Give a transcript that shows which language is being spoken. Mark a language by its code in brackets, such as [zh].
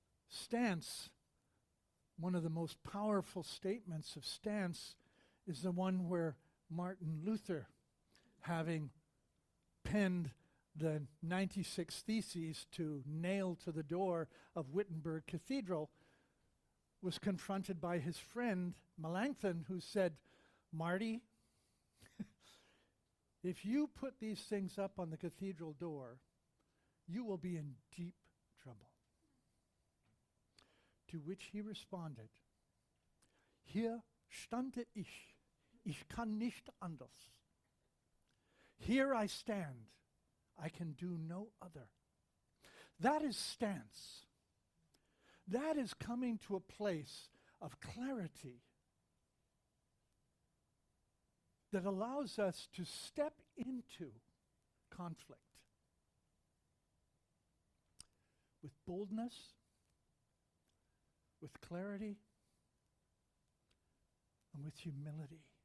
[en] Stance, one of the most powerful statements of stance, is the one where Martin Luther, having penned the 96 Theses to nail to the door of Wittenberg Cathedral, was confronted by his friend Melanchthon, who said, Marty, if you put these things up on the cathedral door, you will be in deep trouble. [de] To which he responded, Hier stande ich kann nicht anders. [en] Here I stand, I can do no other. That is stance. That is coming to a place of clarity that allows us to step into conflict with boldness, with clarity, and with humility.